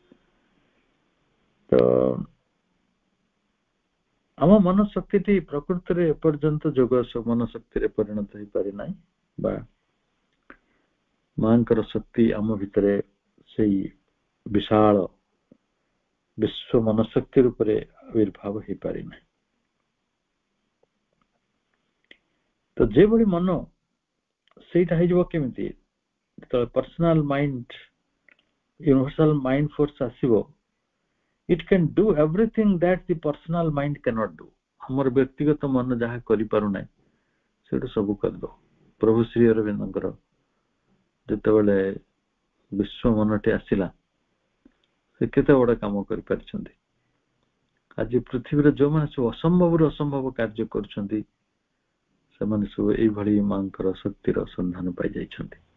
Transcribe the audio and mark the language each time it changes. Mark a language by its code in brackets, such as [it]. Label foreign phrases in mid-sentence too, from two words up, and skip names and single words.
[or] ତ ଆମ ମନଶକ୍ତିଟି ପ୍ରକୃତରେ ଏପର୍ଯ୍ୟନ୍ତ ଯୋଗ ମନଶକ୍ତିରେ ପରିଣତ ହେଇପାରି ନାହିଁ, ବା ମାଙ୍କର ଶକ୍ତି ଆମ ଭିତରେ ସେଇ ବିଶାଳ ବିଶ୍ୱ ମନଶକ୍ତି ରୂପରେ ଆବିର୍ଭାବ ହେଇପାରି ନାହିଁ। ତ ଯେଭଳି ମନ, ସେଇଟା ହେଇଯିବ କେମିତି, ଯେତେବେଳେ [en] personal mind, universal mind force [or] ଆସିବ, [en] it can do everything that the personal mind cannot do. [or] ଆମର ବ୍ୟକ୍ତିଗତ ମନ ଯାହା କରିପାରୁନାହିଁ ସେଇଟା ସବୁ କରିଦବ। ପ୍ରଭୁ ଶ୍ରୀ ଅରବିନ୍ଦଙ୍କର ଯେତେବେଳେ ବିଶ୍ୱ ମନଟି ଆସିଲା, ସେ କେତେ ବଡ କାମ କରିପାରିଛନ୍ତି। ଆଜି ପୃଥିବୀରେ ଯୋଉମାନେ ସବୁ ଅସମ୍ଭବରୁ ଅସମ୍ଭବ କାର୍ଯ୍ୟ କରୁଛନ୍ତି, ସେମାନେ ସବୁ ଏଇଭଳି ମାଙ୍କର ଶକ୍ତିର ସନ୍ଧାନ ପାଇଯାଇଛନ୍ତି।